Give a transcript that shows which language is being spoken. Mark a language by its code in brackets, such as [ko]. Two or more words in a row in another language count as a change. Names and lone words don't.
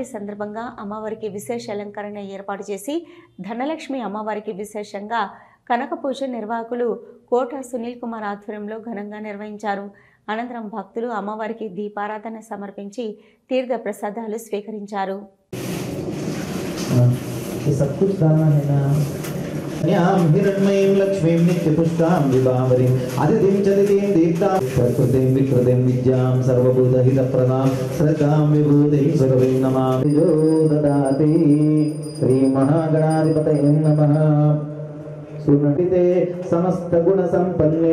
[te] సందర్భంగా అమ్మవారికి విశేష అలంకరణ ఏర్పాటు చేసి ధనలక్ష్మి అమ్మవారికి విశేషంగా కనక పూజ నిర్వాహకులు కోట సునీల్ కుమార్ ఆధ్వర్యంలో ఘనంగా నిర్వహించారు. అనంతరం భక్తులు అమ్మవారికి దీపారాధన సమర్పించి తీర్థ ప్రసాదాలు స్వీకరించారు. [sa] हिरण्मयीं लक्ष्मीं नित्यपुष्टां विभावरीं अदितिं चदितिं दीप्तां प्रकृतिं विकृतिं विद्यां सर्वभूतहितप्रदां श्रद्धां विभूतिं सर्वं नमामि ददाति श्रीमहागणाधिपतये नमः सुनते समस्त गुण संपन्ने